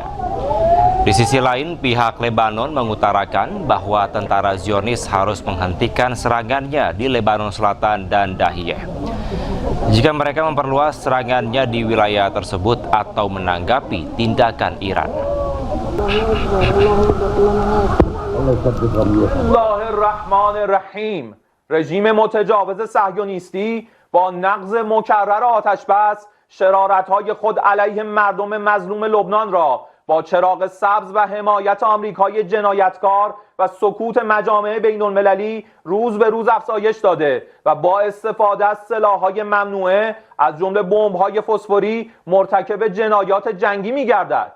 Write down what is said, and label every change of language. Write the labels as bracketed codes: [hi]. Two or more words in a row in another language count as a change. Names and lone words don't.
[id] Di sisi lain, pihak Lebanon mengutarakan bahwa tentara Zionis harus menghentikan serangannya di Lebanon Selatan dan Dahiyeh jika mereka memperluas serangannya di wilayah tersebut atau menanggapi tindakan Iran. [ar] Bismillahirrahmanirrahim. [fa] رژیم متجاوز صهیونیستی با نقض مکرر آتشبس شرارت‌های خود علیه مردم مظلوم لبنان را با چراغ سبز و حمایت آمریکای جنایتکار و سکوت مجامع بین‌المللی روز به روز افزایش داده و با استفاده از سلاح‌های ممنوعه از جمله بمب‌های فسفوری مرتکب جنایات جنگی می‌گردد.